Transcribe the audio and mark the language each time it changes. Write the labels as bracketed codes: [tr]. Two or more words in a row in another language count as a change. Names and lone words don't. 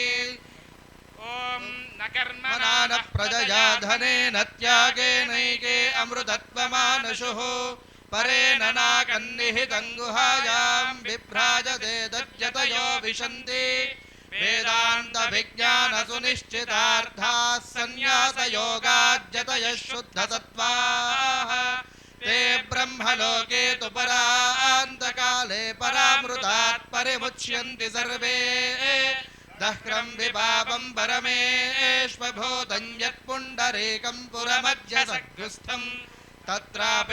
[sa] ఓం న కర్మణా న ప్రజయా ధనేన త్యాగేనైకే అమృతత్వమానశుః పరేణ నాకన్నిహితం గుహాయాం బిభ్రాజతే దజ్జతయో విశంతి. వేదాంత విజ్ఞాన సునిశ్చితార్థాః సన్యాసయోగాజ్జతయః శుద్ధసత్వాః. ते ब्रह्मलोके तु परा पापात् परिमुच्यन्ति सर्वे दह्रं विपापं परमेष्वभूतं यत्पुण्डरीकं पुरमध्यसग्रस्थं तत्रापि